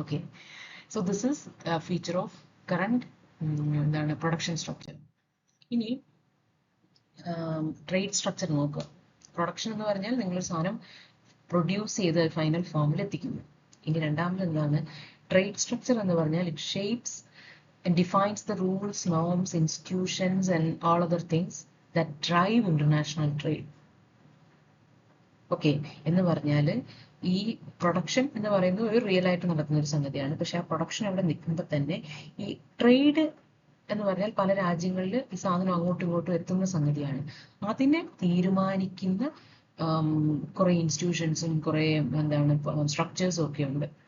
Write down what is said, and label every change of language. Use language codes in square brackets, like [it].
[en] Okay, so this is feature of current എന്താണ് production structure. [ml] ഇനി trade structure നോക്കുക. Production എന്ന് പറഞ്ഞാൽ നിങ്ങളൊരു സാധനം പ്രൊഡ്യൂസ് ചെയ്ത് ഫൈനൽ ഫോമിൽ എത്തിക്കുന്നു. ഇനി രണ്ടാമത് എന്താണ് ട്രേഡ് സ്ട്രക്ചർ എന്ന് പറഞ്ഞാൽ [en] It shapes and defines the rules, norms, institutions and all other things that drive international trade. [ml] Okay, എന്ന് പറഞ്ഞാൽ ഈ പ്രൊഡക്ഷൻ എന്ന് പറയുന്നത് ഒരു റിയൽ ആയിട്ട് നടക്കുന്ന ഒരു സംഗതിയാണ്. പക്ഷെ ആ പ്രൊഡക്ഷൻ അവിടെ നിൽക്കുമ്പോൾ തന്നെ ഈ ട്രേഡ് എന്ന് പറഞ്ഞാൽ പല രാജ്യങ്ങളിൽ ഈ സാധനം അങ്ങോട്ടും ഇങ്ങോട്ടും എത്തുന്ന സംഗതിയാണ്. അതിനെ തീരുമാനിക്കുന്ന കുറെ ഇൻസ്റ്റിറ്റ്യൂഷൻസും കുറെ എന്താണ് സ്ട്രക്ചേഴ്സും ഒക്കെ ഉണ്ട്.